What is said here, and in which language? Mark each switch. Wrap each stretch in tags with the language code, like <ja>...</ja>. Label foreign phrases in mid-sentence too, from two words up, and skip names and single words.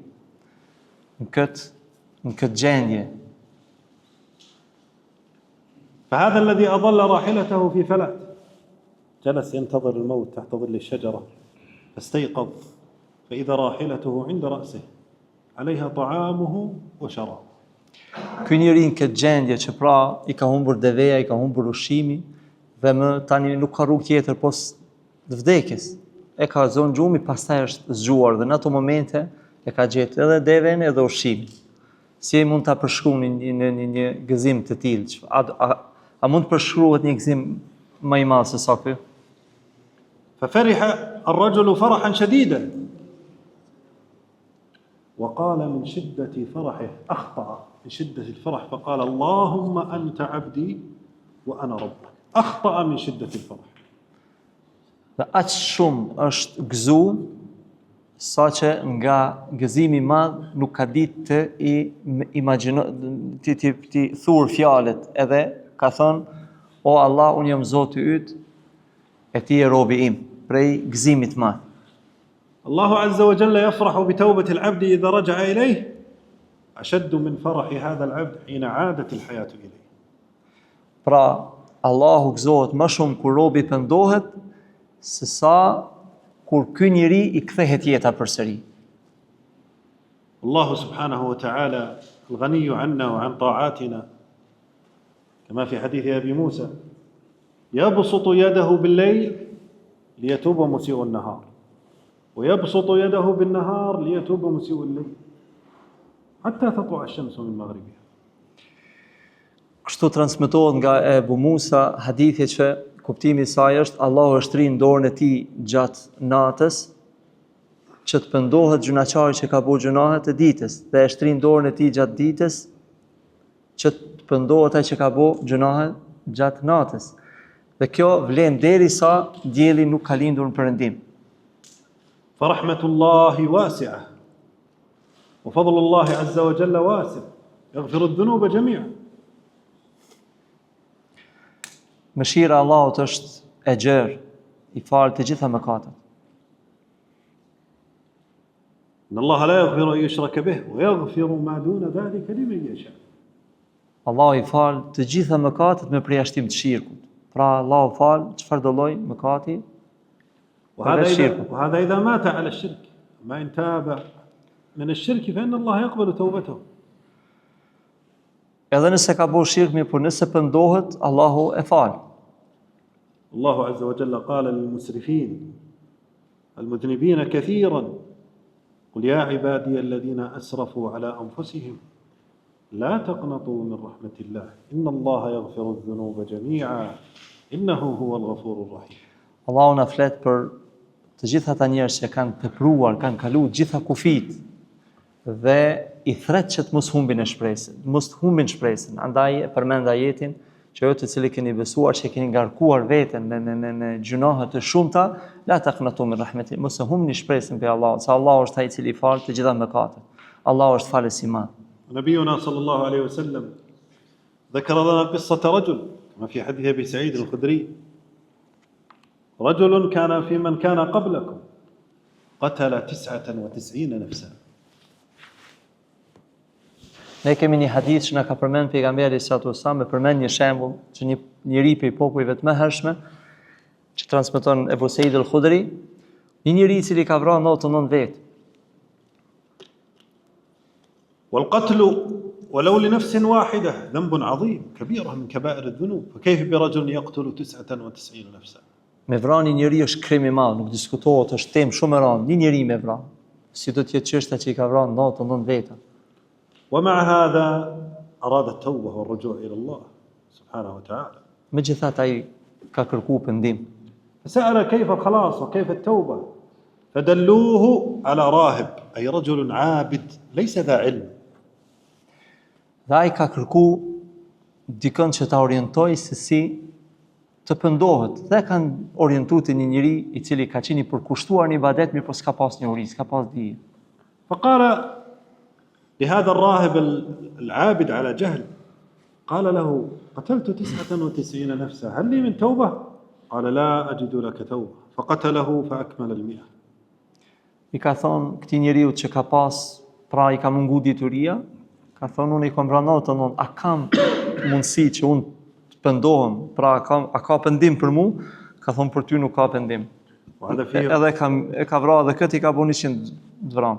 <sq>Në këtë gjendje.</sq> <ar>فهذا الذي أضل راحلته في فلات جلس ينتظر الموت تحت ظل الشجرة فاستيقظ فإذا راحلته عند رأسه عليها طعامه وشرابه.</ar> <sq>Ky njeri në këtë gjendje që pra i ka humbur deveja, i ka humbur ushqimi dhe më tani nuk ka rrugë tjetër pos vdekjes. E ka zonë gjumi, pastaj është zgjuar dhe në ato momente e ka gjetë edhe deven edhe ushqimin. Si mund ta përshkruani në një gëzim të tillë? A mund të përshkruhet një gëzim më i madh se sa ky?</sq> <ar>ففرح الرجل فرحا شديدا وقال من شدة فرحه أخطأ من شدة الفرح فقال اللهم أنت عبدي وأنا ربك. أخطأ من شدة الفرح.</ar> <sq>Dhe aq shumë është gëzu saqë nga gëzimi i madh nuk ka ditë të ti thur fjalët, edhe ka thënë o Allah, unë jam Zoti yt e ti e robi im, prej gëzimit të madh.</sq> <ar>الله عز وجل يفرح بتوبة العبد إذا رجع إليه أشد من فرح هذا العبد حين عادت الحياة إليه.</ar> <sq>Pra, Allahu gëzohet më shumë kur robi pendohet se sa kur ky njeri i kthehet jeta përsëri.</sq> <ar>الله سبحانه وتعالى الغني عنا وعن طاعاتنا كما في حديث أبي موسى يبسط يده بالليل ليتوب مسيء النهار ويبسط يده بالنهار ليتوب مسيء الليل حتى تطلع الشمس من مغربها.</ar> <sq>Kështu transmetohet nga Ebu Musa hadithi që kuptimi i saj është Allahu e shtrin dorën e tij gjatë natës që të pendohet gjunaqari që ka bërë gjunahet e ditës dhe e shtrin dorën e tij gjatë ditës që të pendohet ai që ka bërë gjunahet gjatë natës. Dhe kjo vlen derisa dielli nuk ka lindur në perëndim.</sq> <ar>فرحمة الله واسعة وفضل الله عز وجل واسع يغفر الذنوب جميعا.</ar> <sq>Mëshira e Allahut është e gjerë, i falë të gjitha mëkatet.</sq> <ar>إن الله لا يغفر أن يشرك به ويغفر ما دون ذلك لمن يشاء.</ar> <sq>Allah i falë të gjitha mëkatet me përjashtim të shirkut. Pra Allah falë çfarë do lloj mëkati.</sq> <ar>وهذا إذا مات على الشرك. ما إن تاب من الشرك فإن الله يقبل توبته.</ar> <sq>Edhe nëse ka bërë shirk, por nëse pendohet, Allahu e fal.</sq> <ar>الله عز وجل قال للمسرفين المذنبين كثيرا قل يا عبادي الذين أسرفوا على أنفسهم لا تقنطوا من رحمة الله إن الله يغفر الذنوب جميعا إنه هو الغفور الرحيم.</ar> <sq>Allahu na flet për të gjitha ata njerëz që kanë tepruar, kanë kaluar gjitha kufit dhe i thret që të mos humbin shpresën. Andaj e përmend ajetin që ju të cilët keni besuar, që keni ngarkuar veten me gjunohe të shumta,</sq> <ar>لا تقنطوا من رحمة,</ar> <sq>mos e humbni shpresën pe Allah, se Allah është ai i cili fal të gjitha mëkatet. Allah është falës i madh.</sq> <ar>نبينا صلى الله عليه وسلم ذكر لنا قصة رجل كما في حديث أبي سعيد الخدري رجل كان في من كان قبلكم قتل 99 نفسا.</ar> <sq>Ne kemi një hadith që na ka përmend pejgamberi</sq> <ar>صلى الله عليه وسلم,</ar> <sq>përmend një shembull që një njeri prej popujve të mëhershme që transmeton Ebu Sa'id al-Khudri, një njeri i cili ka vrarë 99 vet.</sq> <ar>والقتل ولو لنفس واحدة ذنب عظيم كبيرة من كبائر الذنوب فكيف برجل يقتل 99 نفسا.</ar> <sq>Me vrani njeri është krim i madh, nuk diskutohet, është temë shumë e rëndë, një njeri me vran. Si do të jetë çështja që i ka vrarë 99 veta.</sq> <ar>ومع هذا أراد التوبة والرجوع إلى الله سبحانه وتعالى.</ar> <sq>Megjithatë ai ka kërkuar pendim.</sq> <ar>فسأل كيف الخلاص وكيف التوبة فدلوه على راهب أي رجل عابد ليس ذا علم.</ar> <sq>Dhe ai ka kërkuar dikën që ta orientoj se si të pendohet. Dhe kanë orientuar një njeri i cili ka qenë i përkushtuar në ibadet, mirë po s'ka pas njohuri, s'ka pas dije.</sq> <ar>فقال لهذا الراهب العابد على جهل قال له قتلت 99 نفسا هل لي من توبة؟ قال لا أجد لك توبة فقتله فأكمل 100.</ar> <sq>I ka thonë këtij njeriu që ka pas, pra i ka mungu dituria, ka thonë unë i kam vrarë 99, a kam mundësi që unë të pendohem, pra a ka pendim për mu? Ka thonë për ty nuk ka pendim. Edhe e ka vrarë dhe këtë i ka bërë 100 vranë.</sq>